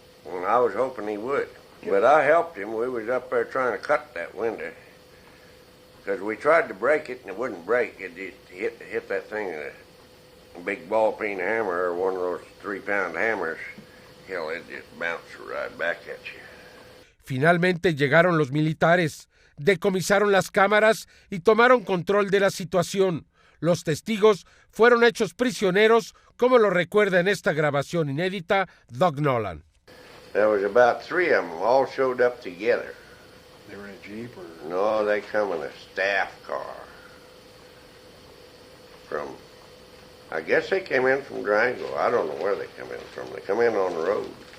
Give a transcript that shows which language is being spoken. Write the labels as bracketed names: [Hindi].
[English] And I was hoping he would. But I helped him. We was up there trying to cut that window. Because we tried to break it, and it wouldn't break. It just hit that thing in a big ball-peen hammer or one of those 3-pound hammers. Hell, it just bounced right back at you. [Spanish] Finalmente llegaron los militares, decomisaron las cámaras y tomaron control de la situación. Los testigos fueron hechos prisioneros, como lo recuerda en esta grabación inédita Doug Nolan. [English] There was about 3 of them, all showed up together. They were in a Jeep or? No, they come in a staff car. I guess they came in from Durango. I don't know where they come in from. They come in on the road.